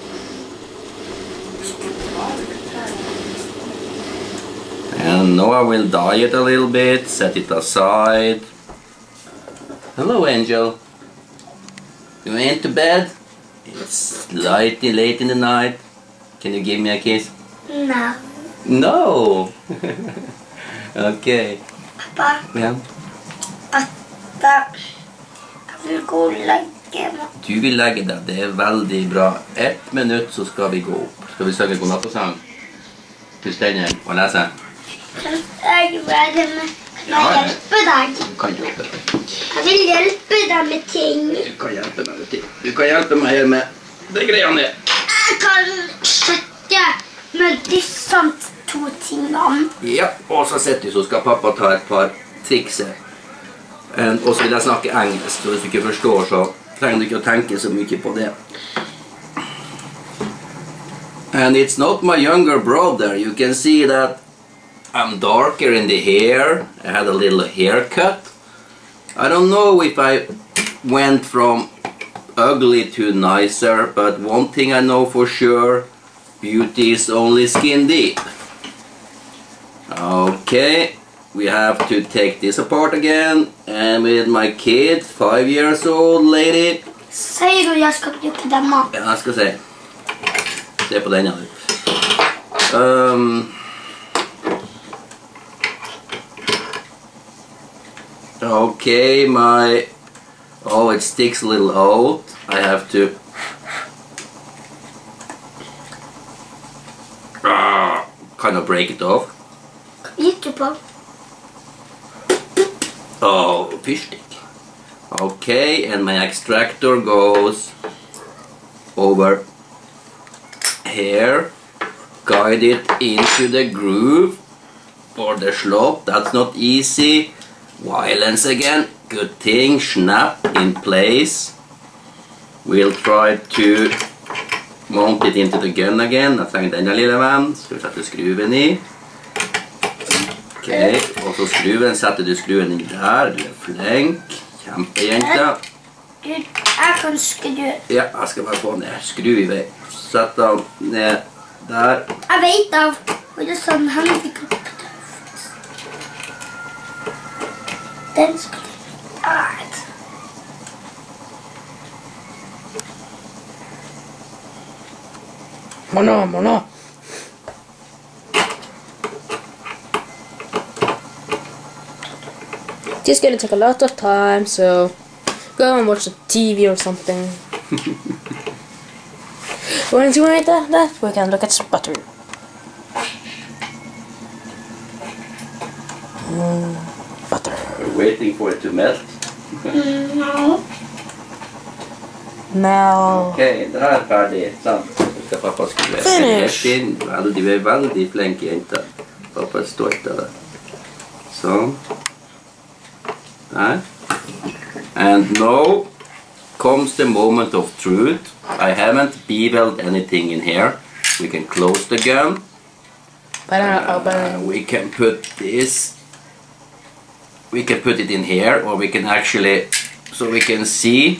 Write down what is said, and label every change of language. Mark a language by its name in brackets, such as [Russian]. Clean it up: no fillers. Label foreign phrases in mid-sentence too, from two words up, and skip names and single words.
[English] And now I will dye it a little bit, set it aside. Hello, Angel. You went to bed? It's late in the night. Can you give me a kiss? No. No! Okay. [Norwegian] Pappa. Ja. Jeg vil gå og legge meg. Du vil legge deg, det er veldig bra. 1 minutt så skal vi gå opp. Skal vi søke godnattsang? Puss tennene og lese? Kan jeg være med? Kan jeg hjelpe deg? Du kan hjelpe deg. Jeg vil hjelpe deg med ting. Du kan hjelpe meg med ting. Du kan hjelpe meg her med det greiene. Jeg kan sjekke med disse 2 tingene. Ja, og så sitter du, så skal pappa ta et par triks her. Og så vil jeg snakke engelsk, så hvis du ikke forstår, så trenger du ikke å tenke så mye på det. [English] And it's not my younger brother. You can see that I'm darker in the hair. I had a little haircut. I don't know if I went from ugly to nicer, but one thing I know for sure, beauty is only skin deep. Okay, we have to take this apart again, and with my kid, 5 years old lady. [Norwegian] Sier du jeg skal bruke dem av? Ja, jeg skal se. Se på denne. [English] Okay, oh, it sticks a little out. I have to kind of break it off. [Norwegian] Gikk du på? [English] Oh, fish stick. Okay, and my extractor goes over here. Guide it into the groove or the slot. That's not easy. Violence again. Good thing. Snap in place. We'll try to mount it into the gun again. [Norwegian] Jeg trenger denne lille vennen. Skal vi sette skruven i. Ok, og så skruven, setter du skruven inn der. Du flink. Kjempejente. Jeg kan skru. Ja, jeg skal bare få ned. Skru i vei. Sett den ned der. Jeg vet av. Og det er sånn handicap. Den skal jeg. Mana. [English] This is gonna take a lot of time, so go and watch the TV or something. Once you wait that, we can look at sputter. Butter. We're waiting for it to melt. No. Now. [Norwegian] Ok, det her er ferdig. Sånn. Skal pappa skru rett inn. Du er veldig flink jente. Pappa er stolt av det. Sånn. Der. [English] And now comes the moment of truth. I haven't beveled anything in here. We can close the gun. We can put this. We can put it in here, or we can actually, so we can see.